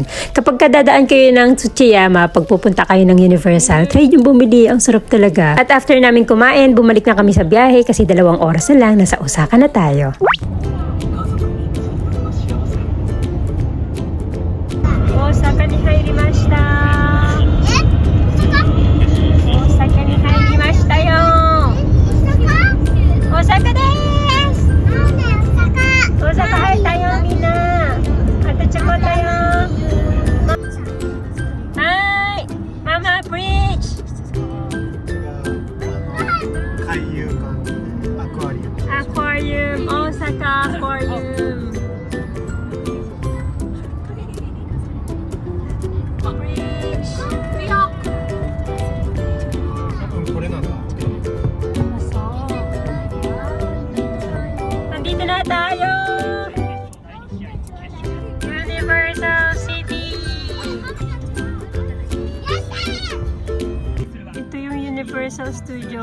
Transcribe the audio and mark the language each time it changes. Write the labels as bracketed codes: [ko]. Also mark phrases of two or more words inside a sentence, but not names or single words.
[tl] Kapag kadadaan kayo ng Tsuchiyama, pagpupunta kayo ng Universal, try yung bumili, ang sarap talaga. At after namin kumain, bumalik na kami sa biyahe kasi 2 oras na lang, nasa Osaka na tayo. [ja] 大阪に入りました. 大阪に入りましたよ. 大阪です! Osaka入ったよみんな。あとちょこっとよ。はい。ママブリッジ。海遊館アクアリウムアクアリウム。大阪アクアリウム。ブリッジ。多分これなんだ [tl] Nandito na tayo! Universal City! Ito yung Universal Studio.